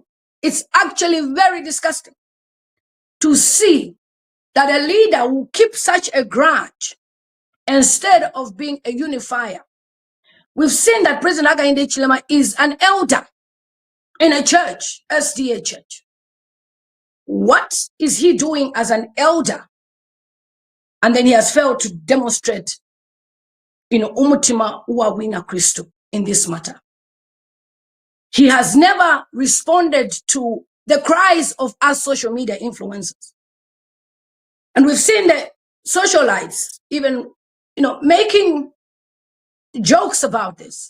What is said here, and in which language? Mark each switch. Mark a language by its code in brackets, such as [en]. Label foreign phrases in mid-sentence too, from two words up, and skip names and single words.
[en] It's actually very disgusting to see that a leader will keep such a grudge instead of being a unifier. We've seen that President Hakainde Hichilema is an elder in a church, SDA church. What is he doing as an elder? And then he has failed to demonstrate, [bem] umutima uwa wina Kristo [en] in this matter. He has never responded to the cries of us social media influencers. And we've seen the socialites even, making jokes about this.